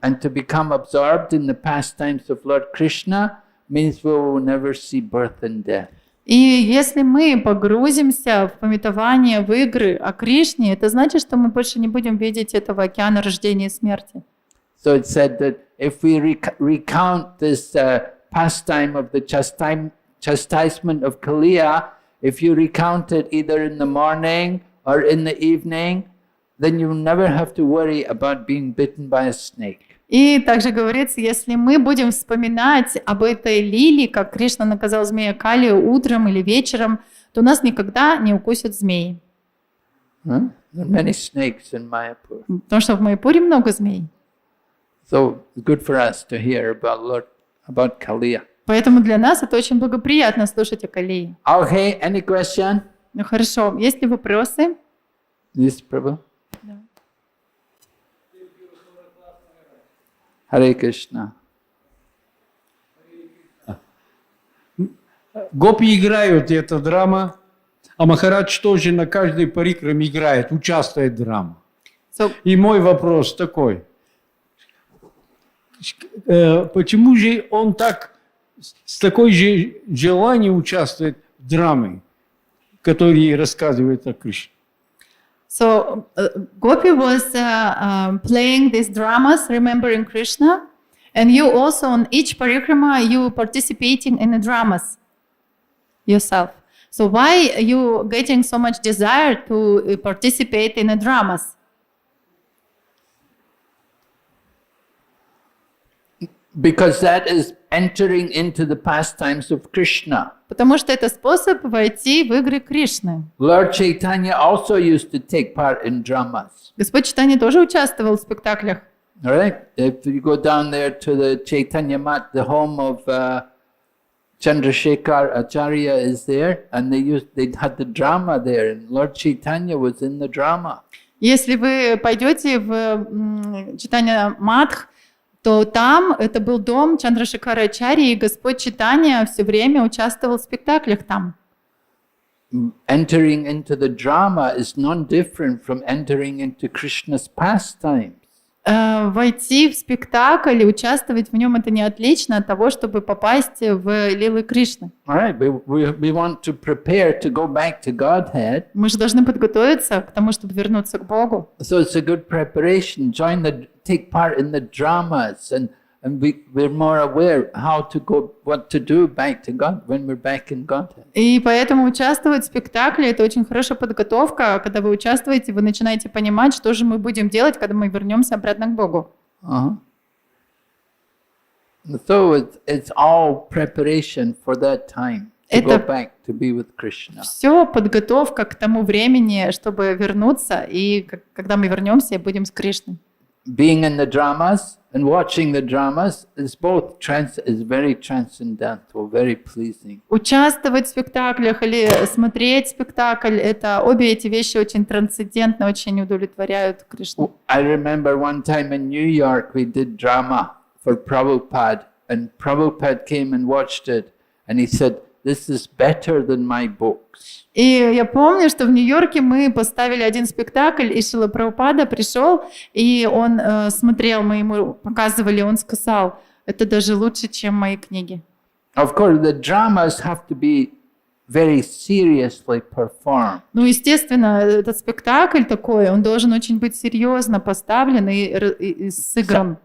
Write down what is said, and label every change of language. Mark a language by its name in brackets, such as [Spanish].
[English] And to become absorbed in the pastimes of Lord Krishna means we will never see birth and death. [Russian] И если мы погрузимся в памятование, в игры о Кришне, это значит, что мы больше не будем видеть этого океана рождения и смерти. [English] So it said that if we recount this pastime of the chastisement of Kaliya, if you recount it either in the morning or in the evening, then you'll never have to worry about being bitten by a snake. [Russian] И также говорится, если мы будем вспоминать об этой лилии, как Кришна наказал змея Кали утром или вечером, то нас никогда не укусят змеи. [English] There are many snakes in Mayapur. [Russian] Потому что в Майяпуре много змей. [English] So it's good for us to hear about Kaliya. [Russian] Поэтому для нас это очень благоприятно слушать о Калии. [English] Okay, any question? [Russian] Ну хорошо, есть ли вопросы? [English] Yes, Prabhu. [Russian] Да. [English] Hare Krishna. [Russian] Гопи играют, это драма, а Махарадж тоже на каждой парикраме играет, участвует в драме. И мой вопрос такой. Почему же он так, с такой же желанием участвует в драме, который рассказывает о Кришне? [English] So Gopi was playing these dramas, remembering Krishna, and you also on each parikrama you participating in the dramas yourself. So why you getting so much desire to participate in the dramas? Because that is entering into the pastimes of Krishna. [Russian] Потому что это способ войти в игры Кришны. [English] Lord Chaitanya also used to take part in dramas. [Russian] Господь Чайтанья тоже участвовал в спектаклях. [English] All right? If you go down there to the Chaitanya Mat, the home of Chandrasekhar Acharya is there, and they had the drama there, and Lord Chaitanya was in the drama. [Russian] Если вы пойдете в Чайтанья Матх, то там это был дом Чандрашекара Ачарьи, и Господь Чайтанья все время участвовал в спектаклях там. [English] Entering into the drama is non-different from entering into Krishna's pastimes. [Russian] Войти в спектакль и участвовать в нем — это не отлично от того, чтобы попасть в лилы Кришны. [English] All right, we want to prepare to go back to Godhead. [Russian] Мы же должны подготовиться к тому, чтобы вернуться к Богу. [English] So it's a good preparation. Take part in the dramas, and we're more aware how to go, what to do back to God when we're back in Godhead. [Russian] И поэтому участвовать в спектакле — это очень хорошая подготовка. Когда вы участвуете, вы начинаете понимать, что же мы будем делать, когда мы вернемся обратно к Богу. Uh-huh. [English] So it's all preparation for that time to go back to be with Krishna. [Russian] Все подготовка к тому времени, чтобы вернуться, и когда мы вернемся, будем с Кришной. [English] Being in the dramas and watching the dramas is very transcendental, very pleasing. [Russian] Участвовать в спектаклях или смотреть спектакль — это обе эти вещи очень трансцендентны, очень удовлетворяют Кришну. [English] I remember one time in New York we did drama for Prabhupada, and Prabhupada came and watched it, and he said, "This is better than my books." [Russian] И я помню, что в Нью-Йорке мы поставили один спектакль, и Шрила Прабхупада пришел, и он смотрел, мы ему показывали, он сказал: это даже лучше, чем мои книги. [English] Of course, the dramas have to be very seriously performed. [Russian] Ну, естественно, этот спектакль такой, он должен очень быть серьезно поставлен и сыгран.